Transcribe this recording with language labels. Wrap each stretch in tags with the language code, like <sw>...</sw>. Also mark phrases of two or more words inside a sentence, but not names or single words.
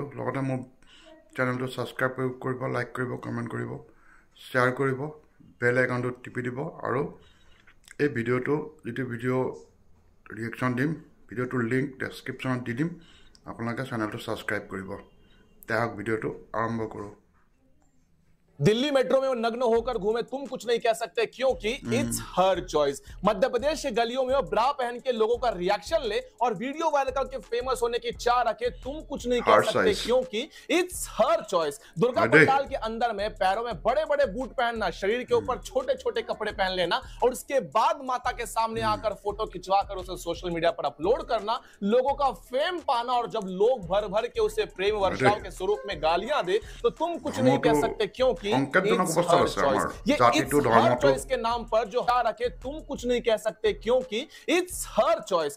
<as>লগতে মোৰ চেনেলটো ছাবস্ক্ৰাইব কৰিব, লাইক কৰিব, কমেণ্ট কৰিব, শ্বেয়াৰ কৰিব, বেল আইকনটো টিপি দিব। আৰু এই ভিডিঅ'টো যিটো ভিডিঅ' ৰিয়েকশ্যন দিম, ভিডিঅ'টোৰ লিংক ডেছক্ৰিপশ্যনত দি দিম, আপোনালোকে চেনেলটো ছাবস্ক্ৰাইব কৰিব। তেহক ভিডিঅ'টো আৰম্ভ কৰোঁ।</as> <hi>दिल्ली मेट्रो में वो नग्न होकर घूमे, तुम कुछ नहीं कह सकते क्योंकि</hi> <en>It's her choice.</en> <hi>मध्य प्रदेश के गलियों में वो ब्रा पहन के लोगों का रिएक्शन ले और वीडियो वायरल करके फेमस होने की चाह रखे, तुम कुछ नहीं कह सकते क्योंकि</hi> <en>It's her choice.</en> <hi>दुर्गा पंडाल के अंदर में पैरों में बड़े बड़े बूट पहनना, शरीर के ऊपर छोटे छोटे कपड़े पहन लेना और उसके बाद माता के सामने आकर फोटो खिंचवा कर उसे</hi> <en>social media</en> <hi>पर अपलोड करना, लोगों का फेम पाना, और जब लोग भर भर के उसे प्रेम वर्षाव के स्वरूप में गालियां दे तो तुम कुछ नहीं कह सकते क्योंकि चॉइस के नाम पर जो रखे, तुम कुछ नहीं कह सकते क्योंकि</hi> <en>It's her choice.</en>